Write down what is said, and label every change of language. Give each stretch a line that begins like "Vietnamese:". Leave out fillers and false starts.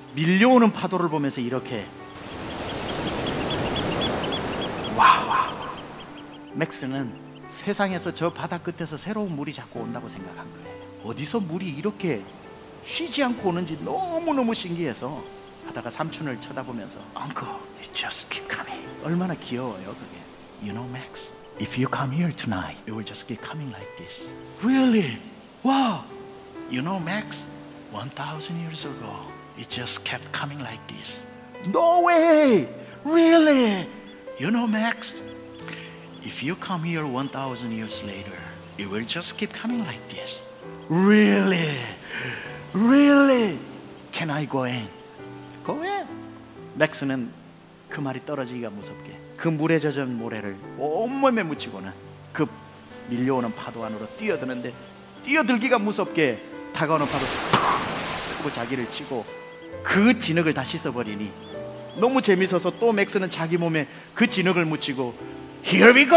Korean: 밀려오는 파도를 보면서 이렇게 와우. 맥스는 세상에서 저 바다 끝에서 새로운 물이 자꾸 온다고 생각한 거예요. 어디서 물이 이렇게 쉬지 않고 오는지 너무너무 신기해서 하다가 삼촌을 쳐다보면서
English: Uncle, it just keep coming.
Korean: 얼마나 귀여워요 그게.
English: You know Max, if you come here tonight, it will just keep coming like this. Really? Wow. You know Max, 1,000 years ago, it just kept coming like this. No way! Really? You know Max, if you come here 1,000 years later, it will just keep coming like this. Really? Really? Can I go in? Go in.
Korean: 맥스는 그 말이 떨어지기가 무섭게 그 물에 젖은 모래를 온몸에 묻히고는 그 밀려오는 파도 안으로 뛰어드는데 뛰어들기가 무섭게 다가오는 파도 푹 하고 자기를 치고 그 진흙을 다 씻어버리니 너무 재밌어서 또 맥스는 자기 몸에 그 진흙을 묻히고
English: Here we go!